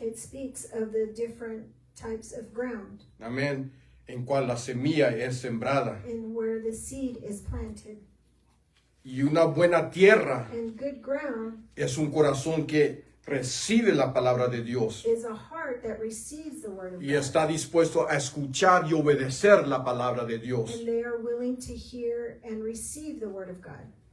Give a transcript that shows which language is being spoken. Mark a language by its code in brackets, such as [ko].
[en] it speaks of the different types of ground [es] Amén. En cual la semilla es sembrada. [en] and where the seed is planted. [es] Y una buena tierra [en] And good ground [es] es un corazón que recibe la palabra de Dios [en] is a heart that receives the word of [es] y [en] God. [es] está dispuesto a escuchar y obedecer la palabra de Dios. [en] And they are willing to hear and receive the word of God.